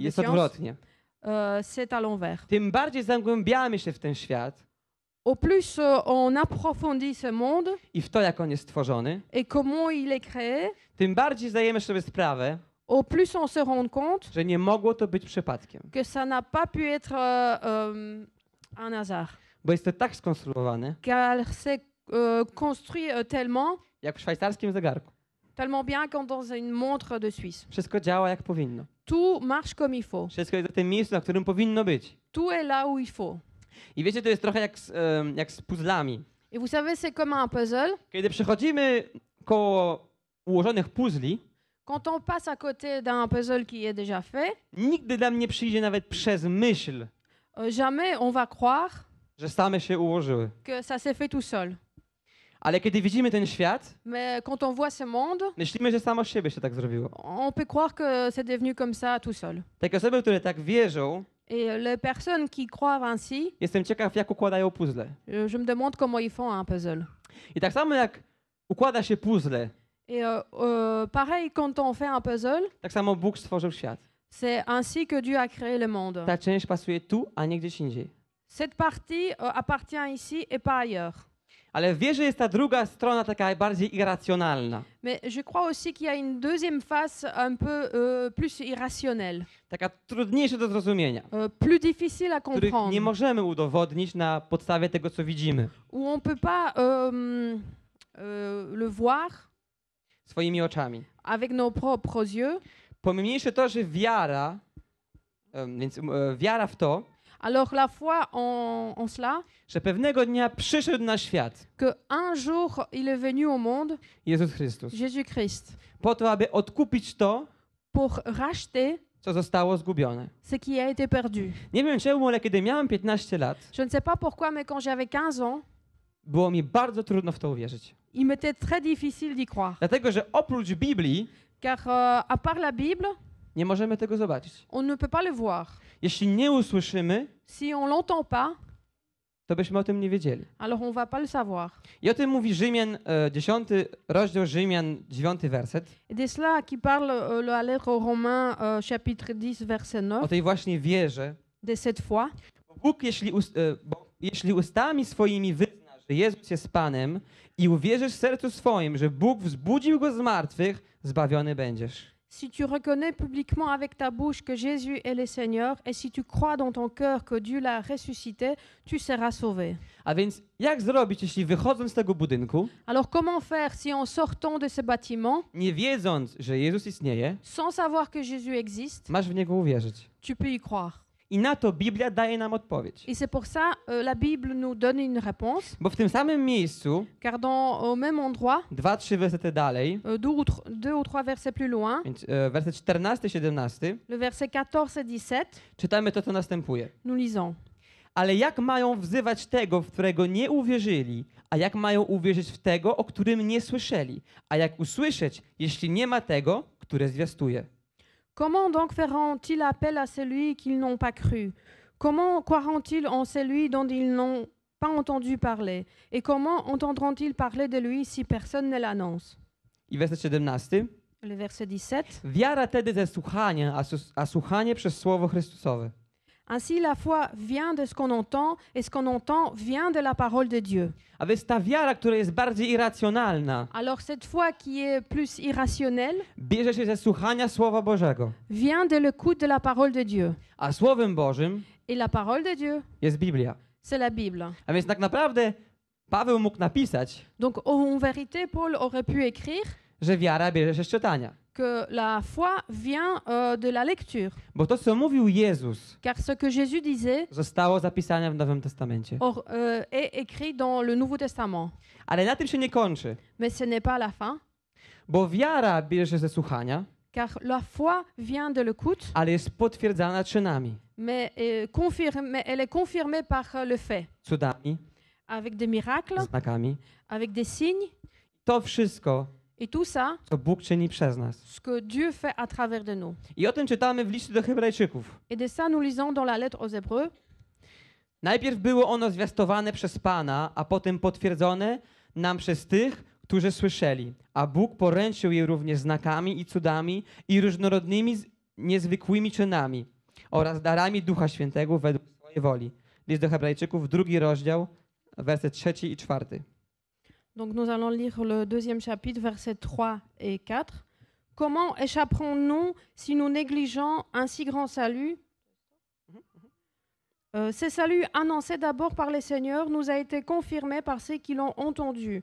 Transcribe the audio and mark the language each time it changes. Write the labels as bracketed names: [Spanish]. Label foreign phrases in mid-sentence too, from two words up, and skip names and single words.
[Polish] jest science, odwrotnie. [French] C'est à l'envers. [Polish] Tym bardziej zagłębiamy się w ten świat [French] Au plus on approfondit ce monde [Polish] i w to, jak on jest stworzony, [French] et comment il est créé, [Polish] tym bardziej zdajemy sobie sprawę, [French] au plus on se rend compte [Polish] że nie mogło to być przypadkiem. [French] que ça n'a pas pu être un hasard, [Polish] Bo jest to tak skonstruowane, [French] car c'est construit tellement [Polish] jak w szwajcarskim zegarku. [French] bien comme dans une montre de Suisse. [Polish] Wszystko działa jak powinno. [French] Tout marche comme il faut. [Polish] Wszystko jest na tym miejscu, na którym powinno być. [French] Tout est là où il faut. [Polish] I wiecie, to jest trochę jak z puzzlami. [French] Et vous savez, c'est comme un puzzle. [Polish] Kiedy przechodzimy koło ułożonych puzli, [French] Quand on passe à côté d'un puzzle qui est déjà fait, [Polish] nigdy nam nie przyjdzie nawet przez myśl, [French] jamais on va croire [Polish] że same się ułożyły. [French] que ça s'est fait tout seul. [Polish] Ale kiedy widzimy ten świat, [French] Mais quand on voit ce monde, [Polish] myślimy, że samo z siebie się tak zrobiło. [French] on peut croire que c'est devenu comme ça tout seul. [Polish] Takie osoby, które tak wierzą, [French] Et les personnes qui croient ainsi, [Polish] jestem ciekaw, jak układają puzzle. [French] je me demande comment ils font un puzzle. [Polish] I tak samo jak układa się puzzle, [French] Et pareil, quand on fait un puzzle, [Polish] tak samo Bóg stworzył świat. [French] c'est ainsi que Dieu a créé le monde. [Polish] Ta część pasuje tu, a nie gdzieś indziej. [French] Cette partie appartient ici et pas ailleurs. [Polish] Ale w wierze jest ta druga strona, taka bardziej irracjonalna. [French] Mais je crois aussi qu'il y a une deuxième face un peu plus irrationnelle, [Polish] Taka trudniejsza do zrozumienia, [French] plus difficile à [Polish] których [French] comprendre, [Polish] nie możemy udowodnić na podstawie tego, co widzimy [French] où on ne peut pas le voir [Polish] swoimi oczami. [French] avec nos propres yeux. [Polish] Pomniejsze to, że wiara, wiara w to, [French] Alors la foi en cela, [Polish] że pewnego dnia przyszedł na świat [French] que un jour il est venu au monde, [Polish] Jezus Chrystus, [French] Jésus-Christ, [Polish] po to, aby odkupić to, [French] pour racheter [Polish] co zostało zgubione. [French] ce qui a été perdu. [Polish] Nie wiem czemu, ale kiedy miałem 15 lat, [French] Je ne sais pas pourquoi, mais quand j'avais 15 ans, [Polish] było mi bardzo trudno w to uwierzyć. [French] il m'était très difficile d'y croire. [Polish] Dlatego, że oprócz Biblii [French] Car à part la Bible, [Polish] nie możemy tego zobaczyć. [French] on ne peut pas le voir. [Polish] Jeśli nie usłyszymy, [French] Si on l'entend pas, [Polish] to byśmy o tym nie wiedzieli. [French] alors on va pas le savoir. [Polish] I o tym mówi Rzymian, 10 rozdział Rzymian, 9 werset. [French] Et de cela qui parle la lettre aux Romains, chapitre 10, verset 9, [Polish] O tej właśnie wierze. [French] de cette foi. [Polish] Bóg, jeśli ustami swoimi wyznasz, że Jezus jest Panem i uwierzysz w sercu swoim, że Bóg wzbudził Go z martwych, zbawiony będziesz. [French] Si tu reconnais publiquement avec ta bouche que Jésus est le Seigneur, et si tu crois dans ton cœur que Dieu l'a ressuscité, tu seras sauvé. [Polish] A więc jak zrobić, jeśli wychodząc z tego budynku, [French] Alors comment faire si en sortant de ce bâtiment, [Polish] nie wiedząc, że Jezus istnieje, [French] sans savoir que Jésus existe, [Polish] masz w Niego uwierzyć? [French] tu peux y croire? [Polish] I na to Biblia daje nam odpowiedź. [French] Et c'est pour ça la Bible nous donne une réponse, [Polish] Bo w tym samym miejscu, [French] car au même endroit, [Polish] 2-3 wersety dalej, [French] deux ou trois versets plus loin, [Polish] więc werset 14-17, [French] le verset 14 et 17, [Polish] czytamy to, co następuje. [French] nous lisons. [Polish] Ale jak mają wzywać tego, w którego nie uwierzyli? A jak mają uwierzyć w tego, o którym nie słyszeli? A jak usłyszeć, jeśli nie ma tego, które zwiastuje? [French] Comment donc feront-ils appel à celui qu'ils n'ont pas cru? Comment croiront-ils en celui dont ils n'ont pas entendu parler? Et comment entendront-ils parler de lui si personne ne l'annonce? [Polish] I werset 17. [French] Le verset 17. [Polish] Wiara tedy ze słuchania, a słuchanie przez Słowo Chrystusowe. [French] Ainsi la foi vient de ce qu'on entend, et ce qu'on entend vient de la parole de Dieu. [Polish] A więc ta wiara, która jest bardziej irracjonalna, [French] Alors cette foi qui est plus irrationnelle [Polish] bierze się ze słuchania Słowa Bożego. [French] vient de l'écoute de la parole de Dieu. [Polish] A Słowem Bożym [French] Et la parole de Dieu, [Polish] jest Biblia. [French] c'est la Bible. [Polish] A więc tak naprawdę Paweł mógł napisać, [French] Donc en vérité, Paul aurait pu écrire [Polish] że wiara bierze się z czytania. [French] que la foi vient de la lecture. [Polish] Bo to, co mówił Jezus, [French] Car ce que Jésus disait [Polish] zostało zapisane w Nowym Testamencie. [French] est écrit dans le Nouveau Testament. [Polish] Ale na tym się nie kończy, [French] Mais ce n'est pas la fin, [Polish] bo wiara bierze się ze słuchania, [French] car la foi vient de l'écoute, [Polish] ale jest potwierdzana czynami, [French] mais elle est confirmée par le fait, [Polish] cudami, [French] avec des miracles, [Polish] znakami. [French] avec des signes, [Polish] To wszystko, [French] et tout ça, [Polish] co Bóg czyni przez nas. [French] ce que Dieu fait à travers de nous. [Polish] I o tym czytamy w liście do Hebrajczyków. [French] Et de ça, nous lisons dans la lettre aux Hébreux. [Polish] Najpierw było ono zwiastowane przez Pana, a potem potwierdzone nam przez tych, którzy słyszeli. A Bóg poręczył je również znakami i cudami i różnorodnymi, niezwykłymi czynami oraz darami Ducha Świętego według swojej woli. List do Hebrajczyków, 2 rozdział, werset 3 i 4. [French] Donc nous allons lire le deuxième chapitre, versets 3 et 4. Comment échapperons-nous si nous négligeons un si grand salut Ce salut annoncé d'abord par les seigneurs nous a été confirmé par ceux qui l'ont entendu.